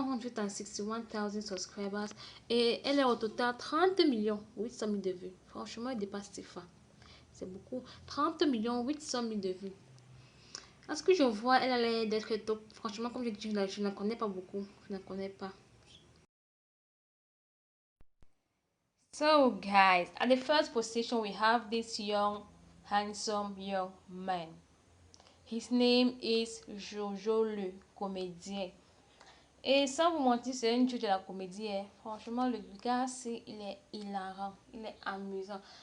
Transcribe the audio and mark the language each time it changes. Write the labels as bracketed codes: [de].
[en] 461,000 subscribers. [fr] Et elle a au total 30 millions 800 000 de vues. Franchement, elle dépasse Tifa. C'est beaucoup. 30 millions 800 000 de vues. À ce que je vois, elle a l'air d'être top. Franchement, comme je dis, je ne la connais pas beaucoup. Je ne la connais pas. [en] So, guys, at the first position, we have this young, handsome young man. His name is Jojo le comédien. [fr] Et sans vous mentir, c'est une dieu de la comédie. Hein. Franchement, le gars, il est hilarant. Il est amusant.